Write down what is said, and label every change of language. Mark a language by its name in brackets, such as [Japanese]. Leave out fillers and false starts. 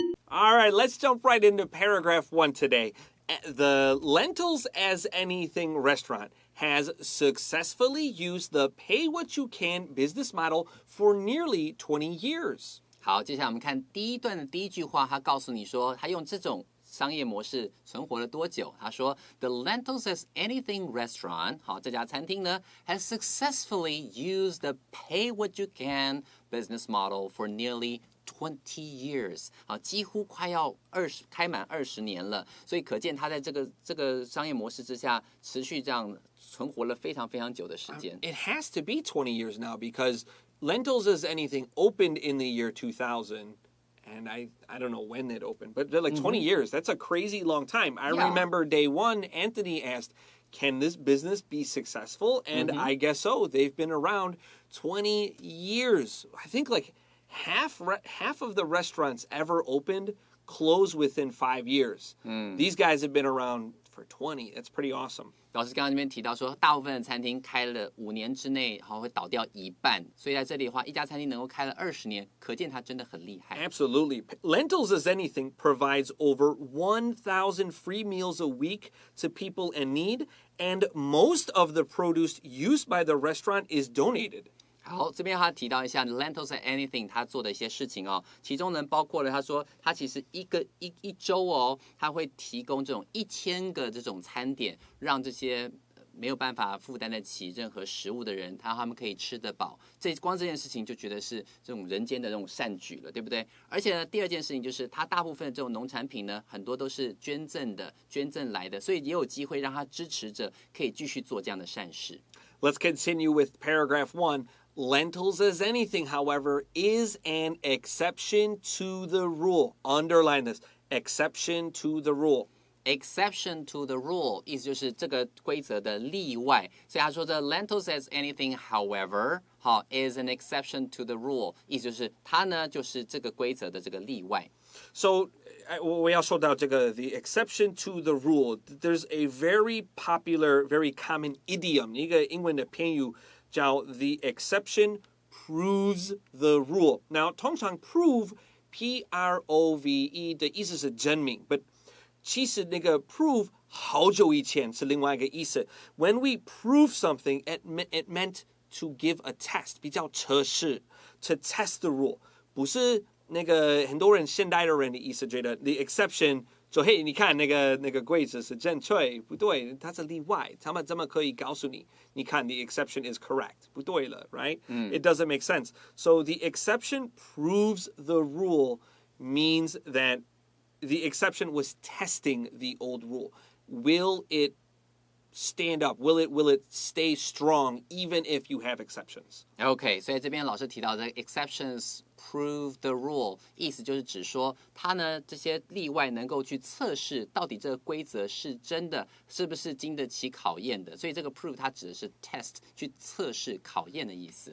[English] All right, let's jump right into paragraph 1 today. The Lentils as Anything restaurant has successfully used the pay what you can business model for nearly 20 years. [Chinese] 好，接下来我们看第一段的第一句话，他告诉你说，他用这种商业模式存活了多久？他说 ， [English] The Lentils as Anything restaurant， [Chinese] 好，这家餐厅呢 [English] has successfully used the pay what you can business model for nearly 20 years， [Chinese] 好，几乎快要开满20年了，所以可见他在这个商业模式之下，持续这样存活了非常非常久的时间。 [English] It has to be 20 years now because Lentils as Anything opened in the year 2000. And I don't know when it opened, but like 20 years. That's a crazy long time. I remember day 1, Anthony asked, can this business be successful? And I guess so. They've been around 20 years. I think like half of the restaurants ever opened closed within 5 years. These guys have been around for 20. That's pretty awesome. [Chinese] 老师刚刚那边提到说，大部分的餐厅开了5年之内，会倒掉一半。所以在这里的话，一家餐厅能够开了20年，可见它真的很厉害。 [English] Absolutely. Lentils as Anything provides over 1,000 free meals a week to people in need, and most of the produce used by the restaurant is donated. [Chinese] 好，这边他提到一下 Lentils and Anything 他做的一些事情哦，其中呢包括了他说他其实一周哦，他会提供这种1000个这种餐点，让这些没有办法负担得起任何食物的人，他们可以吃得饱。光这件事情就觉得是这种人间的这种善举了，对不对？而且呢，第二件事情就是他大部分的这种农产品呢，很多都是捐赠来的，所以也有机会让他支持者可以继续做这样的善事。 [English] Let's continue with paragraph 1. Lentils as Anything, however, is an exception to the rule. Underline this. Exception to the rule. Exception to the rule [Chinese] 意思就是这个规则的例外，所以他说这 Lentils as Anything, however, 好 [English] is an exception to the rule， [Chinese] 意思就是它呢就是这个规则的这个例外。 [English] So, [Chinese] 我要说到这个 [English] the exception to the rule. There's a very popular, very common idiom. [Chinese] 一个英文的片语叫 [English] the exception proves the rule. Now, [Chinese] 通常 prove, P-R-O-V-E 的意思是证明 [English] but [Chinese] 其实那个 prove 好久以前是另外一个意思。 [English] When we prove something, it meant to give a test, [Chinese] 比较测试 [English] to test the rule. [Chinese] 不是那个很多人现代的人的意思觉得 [English] the exception [Chinese] 说嘿你看那个规则是正确不对它是例外他们怎么可以告诉你你看 [English] the exception is correct [Chinese] 不对了 [English] right it doesn't make sense so the exception proves the rule means that the exception was testing the old rule will it stand up? Will it stay strong even if you have exceptions? [Chinese] OK， 所以这边老师提到的 [English] exceptions prove the rule， [Chinese] 意思就是指说它呢这些例外能够去测试到底这个规则是真的，是不是经得起考验的。所以这个 prove 它指的是 test， 去测试考验的意思。